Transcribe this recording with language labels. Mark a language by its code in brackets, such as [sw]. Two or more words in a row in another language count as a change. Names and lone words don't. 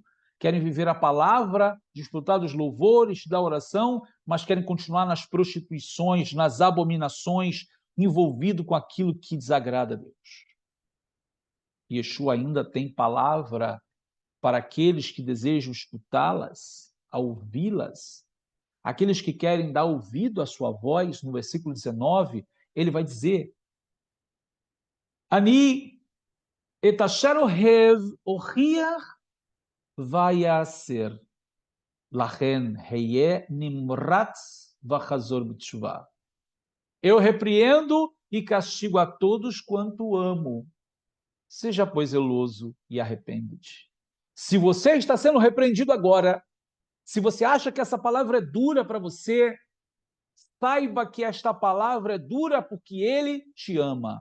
[pt] Querem viver a palavra, desfrutar dos louvores, da oração, mas querem continuar nas prostituições, nas abominações, envolvido com aquilo que desagrada a Deus. Yeshua ainda tem palavra para aqueles que desejam escutá-las, a ouvi-las, aqueles que querem dar ouvido à sua voz. No versículo 19, ele vai dizer: [he] אני את אשר אוהב אוכיח ואיסר לכן היה נמרץ וחזור בתשובה. [pt] Eu repreendo e castigo a todos quanto amo. Seja, pois, zeloso e arrepende-te. Se você está sendo repreendido agora, se você acha que essa palavra é dura para você, saiba que esta palavra é dura porque ele te ama.